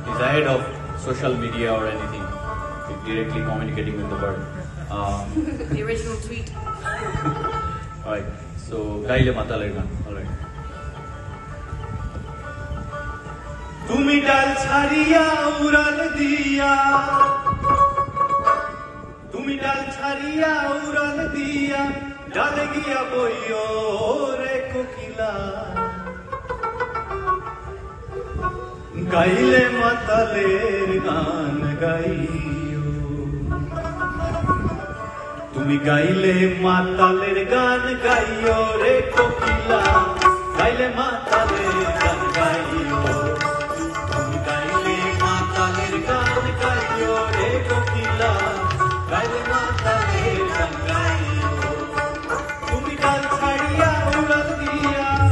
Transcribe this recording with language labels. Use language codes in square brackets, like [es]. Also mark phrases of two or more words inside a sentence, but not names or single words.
[en] ahead of social media or anything, directly communicating with the bird. The original tweet. Alright, so [bn] গাইলে মাতালের গান. [en] Alright. [bn] তুমি ডাল ছাড়িয়া উড়াল দিয়া, তুমি ডাল ছাড়িয়া উড়াল দিয়া, ডাল গিয়া বইও রে কোকিলা. গাইলে মাতালের গান গাইও, তুমি গাইলে মাতালের গান গাইও রে কোকিলা, গাইলে মাতালের গান গাইও, তুমি গাইলে মাতালের গান গাইও রে কোকিলা, গাইলে মাতালের গান গাইও, তুমি ডাল ছাড়িয়া উড়াল দিয়া,